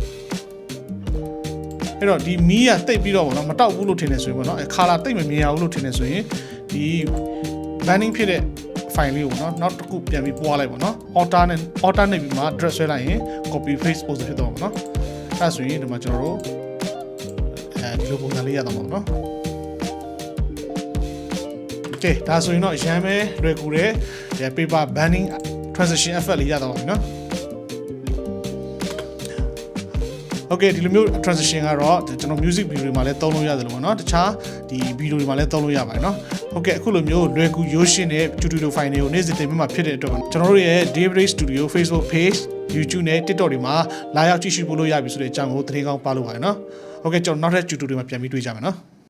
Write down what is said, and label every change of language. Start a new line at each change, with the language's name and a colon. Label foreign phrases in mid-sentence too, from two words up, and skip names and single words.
Burmese: အဲ့တော့ဒီမီးကတိတ်ပြီးတော့ဗောနော်မတောက်ဘူးလို့ထင်နေဆိုရင်ဗောနော်ခါလာတိတ်မမြင်ရဘူးလို့ထင်နေဆိုရင်ဒီ banning ဖြစ်တဲ့ file လေးကိုเนาะနောက်တစ်ခုပြန်ပြီးပွားလိုက်ဗောနော် alternate ပြီးမှ drag ဆွဲလိုက်ရင်
English: copy paste
Burmese: ပုံစံဖြစ်သွားမှာဗောနော်အဲ့ဒါဆိုရင်ဒီမှာကျွန်တော်တို့ဒီလိုပုံစံလေးရတော့မှာဗောနော် ကဲဒါဆိုရင်တော့ရမ်းပဲလွယ်ကူတဲ့
English: paper banning transition effect
Burmese: လေးရတော့ပါပြီเนาะ Okay ဒီလိုမျိုး transition ကတော့ကျွန်တော်
English: music video
Burmese: တွေမှာလည်းသုံးလို့ရတယ်လို့ပေါ့เนาะတခြားဒီ video တွေမှာလည်းသုံးလို့ရပါတယ်เนาะဟုတ်ကဲ့အခုလိုမျိုးလွယ်ကူရိုးရှင်းတဲ့
English: tutorial file
Burmese: တွေကိုနေ့စဉ်တင်ပြမှာဖြစ်တဲ့အတွက်ကျွန်တော်တို့ရဲ့ Daybreak Studio Facebook page YouTube နဲ့ TikTok တွေမှာလာရောက်ကြည့်ရှုဖို့လို့ရပြီဆိုတဲ့အကြောင်းကိုသတင်းကောင်းပါလို့ပါတယ်เนาะဟုတ်ကဲ့ကျွန်တော်နောက်ထပ် tutorial မှာပြန်ပြီးတွေ့ကြမယ်เนาะ